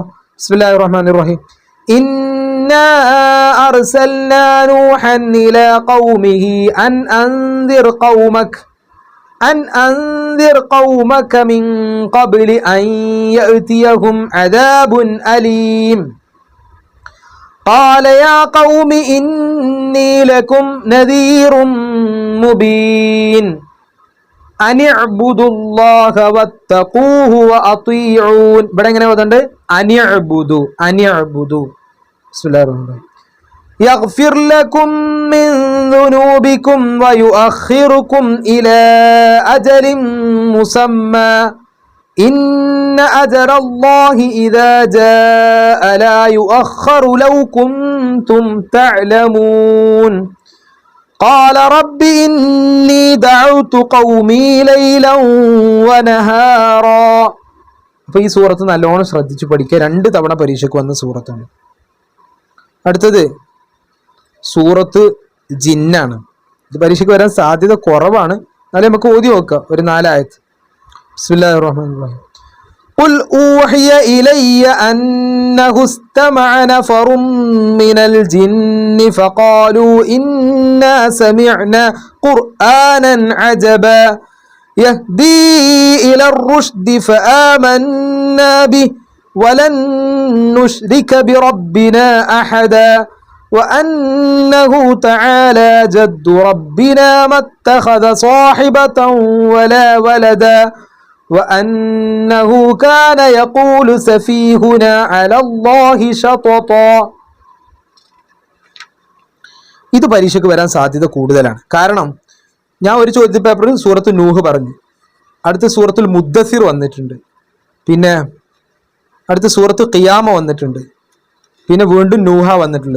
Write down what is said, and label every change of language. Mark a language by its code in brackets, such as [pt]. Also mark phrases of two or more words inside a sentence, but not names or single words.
[ar] بسم الله الرحمن الرحيم إنا أرسلنا نوحا إلى قومه أن أنذر قومك من قبل أن يأتيهم عذاب أليم قال يا قوم إني لكم نذير مبين أن اعبدوا الله واتقوه وأطيعون. [ml] ഇവിടെ എങ്ങനെ ഓതണ്ട്? [ar] أن اعبدوا بسم الله الرحمن الرحيم. يغفر لكم من ذنوبكم ويؤخركم إلى أجل مسمى إن أجل الله إذا جاء لا يؤخر لو كنتم تعلمون قال رب إني دعوت قومي ليلا ونهارا. [ml] അപ്പോൾ ഈ സൂറത്ത് നല്ലോണം ശ്രദ്ധിച്ച് പഠിക്കുക. 2 തവണ പരീക്ഷയ്ക്ക് വന്ന സൂറത്താണ്. അടുത്തത് സൂറത്ത് ജിന്നാണ്. ഇത് പരീക്ഷയ്ക്ക് വരാൻ സാധ്യത കുറവാണ്. എന്നാലും നമുക്ക് ഓതി നോക്കാം ഒരു 4 ആയത്ത്. [ar] بسم الله الرحمن الرحيم. قل أوحي إلي أنه استمع نفر من الجن فقالوا إنا سمعنا قرآنا عجبا يهدي إلى الرشد فآمنا به ولن نشرك بربنا أحدا وأنه تعالى جد ربنا ما اتخذ صاحبة ولا ولدا وأنه كان يقول سفيهنا على الله شططا. [ml] ഇത് പരീക്ഷയ്ക്ക് വരാൻ സാധ്യത കൂടുതലാണ്. കാരണം ഞാൻ ഒരു ചോദ്യ പേപ്പറിൽ സൂറത്ത് നൂഹ് പറഞ്ഞു, അടുത്ത സൂറത്തുൽ മുദ്ദസിർ വന്നിട്ടുണ്ട്, പിന്നെ അടുത്ത സൂറത്ത് ഖിയാമ വന്നിട്ടുണ്ട്, പിന്നെ വീണ്ടും നൂഹ വന്നിട്ടുള്ളത്.